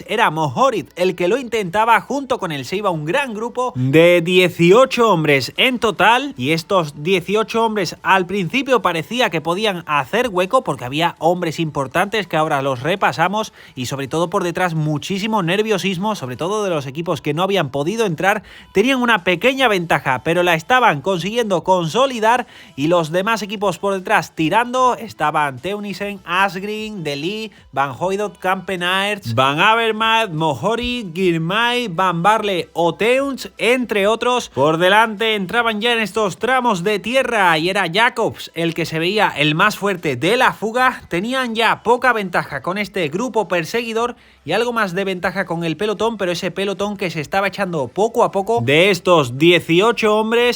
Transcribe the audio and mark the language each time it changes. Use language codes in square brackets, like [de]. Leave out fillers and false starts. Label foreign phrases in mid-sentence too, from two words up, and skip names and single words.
[es] Era Mohoric el que lo intentaba, junto con él se iba un gran grupo de 18 hombres en total, y estos 18 hombres al principio parecía que podían hacer hueco porque había hombres importantes que ahora los repasamos, y sobre todo por detrás muchísimo nerviosismo, sobre todo de los equipos que no habían podido entrar. Tenían una pequeña ventaja pero la estaban consiguiendo consolidar, y los demás equipos por detrás tirando estaban Teunissen, Asgreen, De Ligt, Van Hooydonk, Kampenaerts, Van Avermaet, Mohoric, Girmay, Van Baarle o Teuns, entre otros. Por delante entraban ya en estos tramos de tierra y era Jacobs el que se veía el más fuerte de la fuga. Tenían ya poca ventaja con este grupo perseguidor y algo más de ventaja con el pelotón, pero ese pelotón que se estaba echando poco a poco de estos 18 hombres.